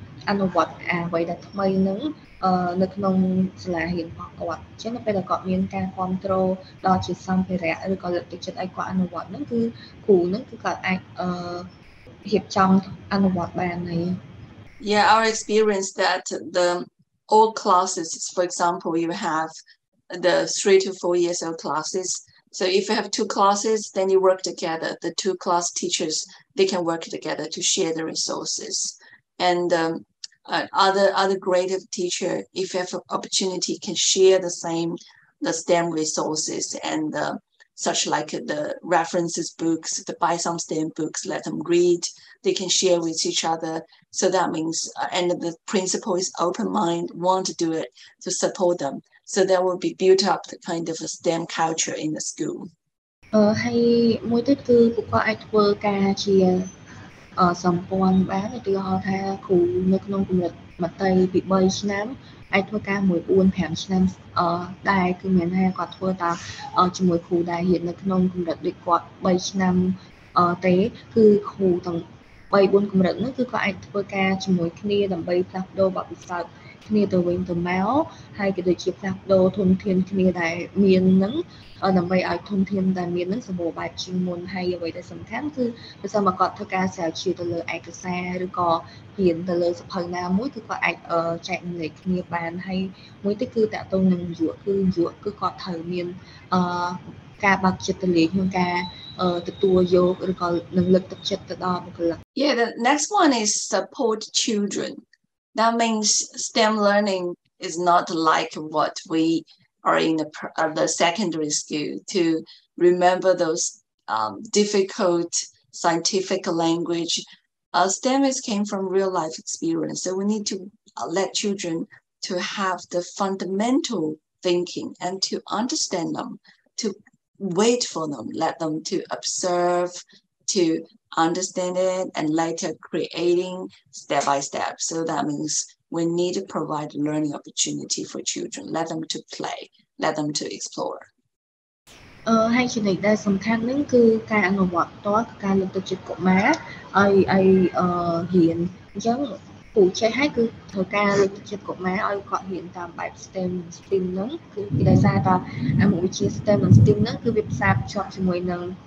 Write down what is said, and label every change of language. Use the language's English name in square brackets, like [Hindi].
[Khmer] អនុវត្តអ្វីដែលថ្មីហ្នឹងនៅក្នុងសាលារៀនរបស់គាត់អញ្ចឹងនៅពេលដែលគាត់មានការគ្រប់គ្រងដល់ជាសម្ភារៈឬក៏លើកទឹកចិត្តឲ្យគាត់អនុវត្តហ្នឹងគឺគ្រូហ្នឹងគឺគាត់អាចរៀបចំអនុវត្តបានហើយ [English] Yeah, our experience that the all classes, for example, you have the 3 to 4 years old classes. So if you have 2 classes, then you work together. The 2 class teachers, they can work together to share the resources. And other grade of teacher, if you have an opportunity, can share the STEM resources and such like the references books, to buy some STEM books, let them read. They can share with each other. So that means, and the principal is open mind, want to do it to support them. So there will be built up the kind of a STEM culture in the school. [Khmer] ហើយមួយទៀតគឺពួកគាត់អាចធ្វើការជាសម្ព័ន្ធបានឧទាហរណ៍ថាគ្រូនៅក្នុងកម្រិតមត្តេយ្យពី3ឆ្នាំអាចធ្វើការមួយ 4-5 ឆ្នាំដែរគឺមានថាគាត់ធ្វើតាជាមួយគ្រូដែលរៀននៅក្នុងកម្រិតដូចគាត់3ឆ្នាំ ទេគឺគ្រូទាំង 3-4 កម្រិតហ្នឹងគឺគាត់អាចធ្វើការជាមួយគ្នាដើម្បីផ្លាស់ប្ដូរបទពិសោធន៍គ្នាទៅវិញទៅមកហើយក៏ដូចជាផ្លាស់ប្ដូរធនធានគ្នាដែលមានហ្នឹង ដើម្បីឲ្យធនធានដែលមានហ្នឹងសម្បូរបែបជាងមុនហើយអ្វីដែលសំខាន់គឺបើសិនមកគាត់ធ្វើការស្រាវជ្រាវទៅលើឯកសារឬក៏រៀនទៅលើសៀវភៅណាមួយគឺគាត់អាចចែករំលែកគ្នាបានហើយមួយទៀតគឺតាក់ទងនឹងយុវគឺគាត់ត្រូវមានការបើកចិត្តទៅលេងក្នុងការទទួលយកឬក៏នឹងលើកទឹកចិត្តទៅដល់បុគ្គលិក [English] Yeah, the next one is support children. That means STEM learning is not like what we are in the secondary school to remember those difficult scientific language. STEM came from real life experience. So we need to let children to have the fundamental thinking and to understand them, to wait for them, let them to observe, to understand it, and later creating step by step. So that means we need to provide learning opportunity for children, let them to play, let them to explore. [Khmer] ហើយចំណុចដែលសំខាន់ហ្នឹងគឺការអនុវត្តផ្ទាល់ការលើកទឹកចិត្តកុមារឲ្យរៀនអញ្ចឹងពូចេះហើយគឺត្រូវការលើកទឹកចិត្តកុមារឲ្យគាត់រៀនតាមបែប STEM ហ្នឹងគឺដោយសារតែអាមុខវិជ្ជា STEM និង STEM ហ្នឹងគឺវាផ្សារភ្ជាប់ជាមួយនឹង